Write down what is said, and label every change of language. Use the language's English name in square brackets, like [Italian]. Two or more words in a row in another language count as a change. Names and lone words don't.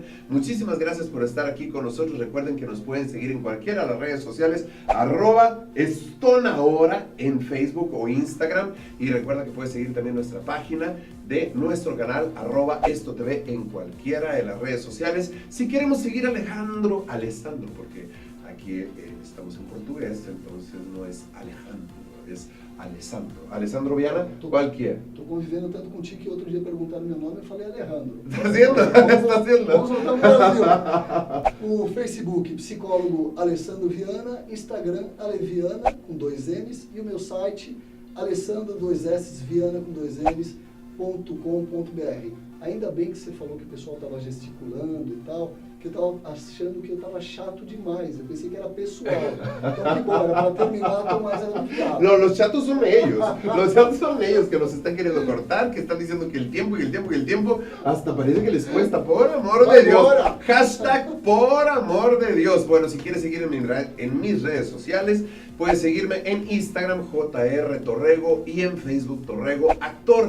[Spanish] Muchísimas gracias por estar aquí con nosotros. Recuerden que nos pueden seguir en cualquiera de las redes sociales, @estonahora en Facebook o Instagram, y recuerda que puedes seguir también nuestra página de nuestro canal @estotv en cualquiera de las redes sociales. Si queremos seguir Alessandro, porque aquí estamos en portugués, entonces no es Alejandro, es Alessandro Viana, cualquier. [Portuguese] Estou convivendo tanto contigo que outro dia perguntaram meu nome e eu falei Alejandro. [Spanish] Está haciendo, está haciendo. [Portuguese] Vamos voltar no Brasil. O Facebook, psicólogo Alessandro Viana, Instagram, Aleviana, com 2 N's, e o meu site, Alessandro, 2 S's, Viana, com 2 N's.com.br. Ainda bem que você falou que o pessoal estava gesticulando e tal, que eu estava achando que eu estava chato demais. Eu pensei que era pessoal. Então, que bom, era para terminar, mas era do diabo. [Spanish] No, los chatos son ellos. Los chatos son ellos que nos están queriendo cortar, que están diciendo que el tiempo, hasta parece que les cuesta, por amor de Dios. Hashtag por amor de Dios. Bueno, si quieres seguir en mis redes sociales, puedes seguirme en Instagram, JR Torrego, y en Facebook, Torrego Actor.